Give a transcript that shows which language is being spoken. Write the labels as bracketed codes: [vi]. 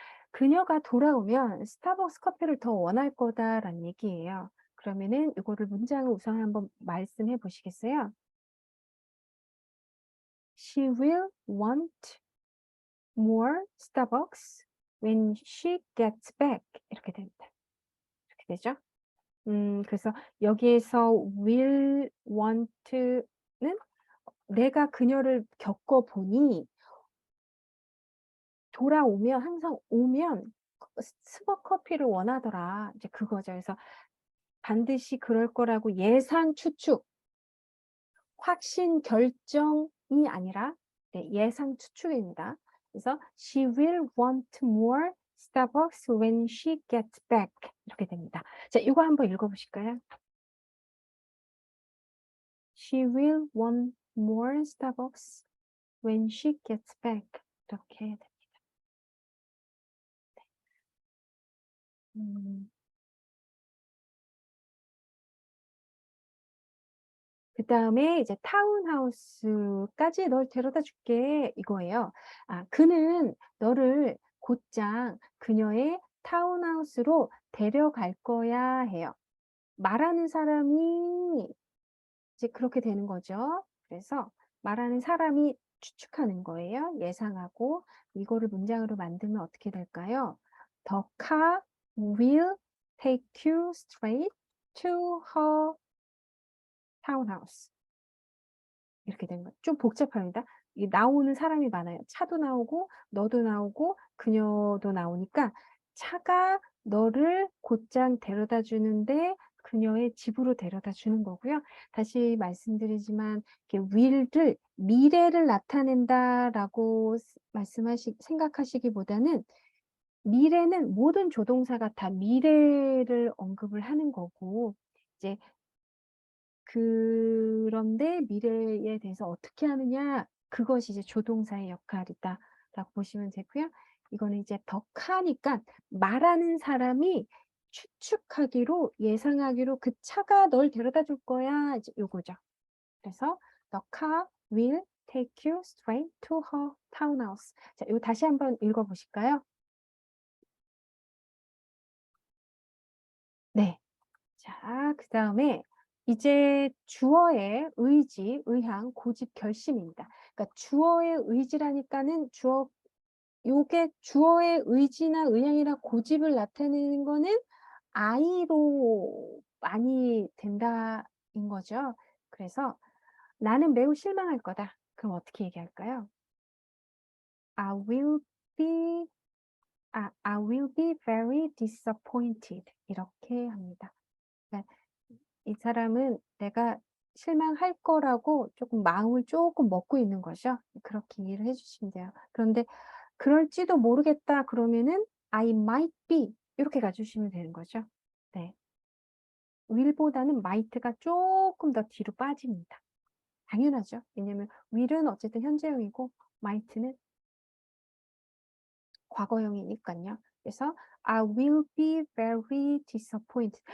[ko] "그녀가 돌아오면 스타벅스 커피를 더 원할 거다."라는 얘기예요. 그러면은 이거를 문장을 우선 한번 말씀해 보시겠어요? [en] She will want more Starbucks when she gets back. [ko] 이렇게 됩니다. 이렇게 되죠? 그래서 여기에서 will want는 내가 그녀를 겪어 보니 돌아오면 항상 오면 스벅 커피를 원하더라. 이제 그거죠. 그래서 반드시 그럴 거라고 예상, 추측, 확신, 결정이 아니라 네, 예상, 추측입니다. 그래서 [en] "She will want more Starbucks when she gets back." [ko] 이렇게 됩니다. 자, 이거 한번 읽어 보실까요? [en] "She will want more Starbucks when she gets back." [ko] 이렇게 됩니다. 음. 그다음에 이제 "타운하우스까지 널 데려다 줄게." 이거예요. 그는 너를 곧장 그녀의 타운하우스로 데려갈 거야 해요. 말하는 사람이 이제 그렇게 되는 거죠. 그래서 말하는 사람이 추측하는 거예요. 예상하고 이거를 문장으로 만들면 어떻게 될까요? [en] "The car will take you straight to her townhouse." [ko] 이렇게 된 거예요. 좀 복잡합니다. 이게 나오는 사람이 많아요. 차도 나오고 너도 나오고 그녀도 나오니까 차가 너를 곧장 데려다 주는데 그녀의 집으로 데려다 주는 거고요. 다시 말씀드리지만 이렇게 will를 미래를 나타낸다라고 생각하시기보다는 미래는 모든 조동사가 다 미래를 언급을 하는 거고 이제 그런데 미래에 대해서 어떻게 하느냐 그것이 이제 조동사의 역할이다라고 보시면 되고요. 이거는 이제 더 카니까 말하는 사람이 추측하기로 예상하기로 그 차가 널 데려다 줄 거야 이제 요거죠. 그래서 [en] the car will take you straight to her townhouse. [ko] 자, 이거 다시 한번 읽어 보실까요? 네. 자, 그다음에 이제 주어의 의지, 의향, 고집, 결심입니다. 그러니까 주어의 의지라니까는 요게 주어의 의지나 의향이나 고집을 나타내는 거는 I로 많이 된다인 거죠. 그래서 나는 매우 실망할 거다. 그럼 어떻게 얘기할까요? [en] I will be, I will be very disappointed. [ko] 이렇게 합니다. 그러니까 이 사람은 내가 실망할 거라고 조금 마음을 조금 먹고 있는 거죠. 그렇게 이해를 해주시면 돼요. 그런데 그럴지도 모르겠다 그러면은 [en] I might be [ko] 이렇게 가주시면 되는 거죠. 네. will보다는 might가 조금 더 뒤로 빠집니다. 당연하죠. 왜냐면 will은 어쨌든 현재형이고 might는 과거형이니까요. 그래서 [en] I will be very disappointed.